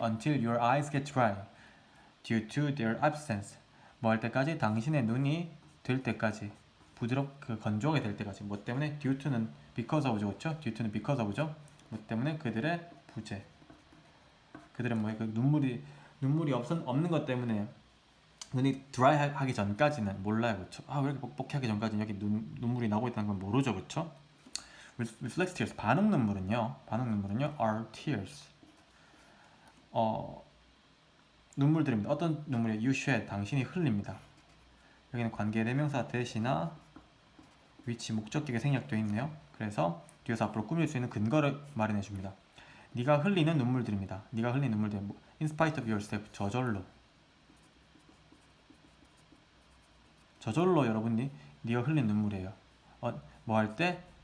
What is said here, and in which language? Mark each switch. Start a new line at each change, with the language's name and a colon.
English: Until your eyes get dry due to their absence.
Korean: 뭐 할 때까지? 당신의 눈이 될 때까지 부드럽게 건조하게 될 때까지. 뭐 때문에? Due to는 because of죠, 그렇죠? Due to는 because of죠. 뭐 때문에? 그들의 부재. 그들은 뭐예요? 그 눈물이 없는 것 때문에 눈이 드라이 하기 전까지는 몰라요, 그렇죠? 왜 이렇게 뻑뻑하기 전까지는 여기 눈물이 나고 있다는 건 모르죠, 그렇죠?
English: reflex tears
Korean: 반응 눈물은요
English: are tears
Korean: 눈물들입니다. 어떤 눈물이에요?
English: you shed
Korean: 당신이 흘립니다. 여기는 관계대명사 대시나 위치 목적격에 생략되어 있네요. 그래서 뒤에서 앞으로 꾸밀 수 있는 근거를 마련해 줍니다. 네가 흘리는 눈물들입니다. 네가 흘리는 눈물들
English: in spite of yourself
Korean: 저절로 여러분이 네가 흘린 눈물이에요. 뭐 할 때?